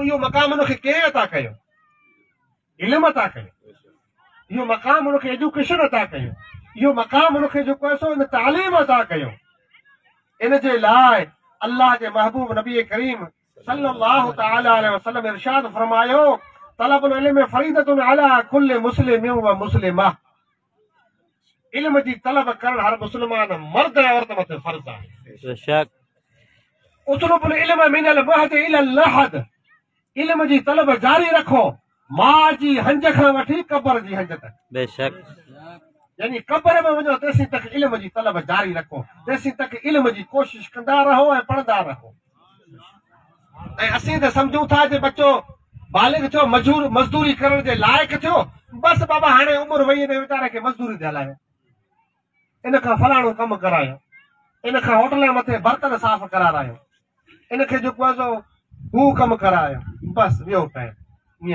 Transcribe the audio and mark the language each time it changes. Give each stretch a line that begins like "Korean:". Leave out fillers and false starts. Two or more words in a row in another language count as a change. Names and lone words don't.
Sindhi: इहो मक़ाम हुनखे कंहिं अता कयो? इल्म अता कयो। इहो मक़ाम हुनखे एजुकेशन अता कयो, इहो मक़ाम हुनखे जेको आहे सो इन तालीम अता कयो। इन जे लाइ अल्लाह जे महबूब नबी करीम
Arabic: صلى الله تعالى عليه وسلم
Sindhi: इरशाद फरमायो,
Arabic: طلب العلم فريضة على كل مسلم ومسلمة.
Sindhi: इल्म जी तलब करण हर मुस्लमान मर्द ऐं औरत मथे फर्ज़ आहे। बेशक।
Arabic: اطلبوا العلم من المهد إلى اللحد.
Sindhi: इल्म जी तलब जारी रखो मां जी हंज खां वठी कब्र जी हंज तक। बेशक। यानी कब्र में वञो तेसीं तक इल्म जी तलब जारी रखो, तेसीं तक इल्म जी कोशिश कंदा रहो ऐं पढ़ंदा रहो। ऐं असीं त सम्झूं था जे बच्चो बालिग थियो, मज़दूरी करण जे लाइक़ु थियो, बसि बाबा हाणे उमिरि वई ने वीचारे खे मज़दूरी ते हलायो, इन खां फलाणो कमु करायो, इन खां होटल मथे बर्तन साफ़ करारायो, इन खे जेको आहे सो हू कमु करायो, बसि वियो टाइम।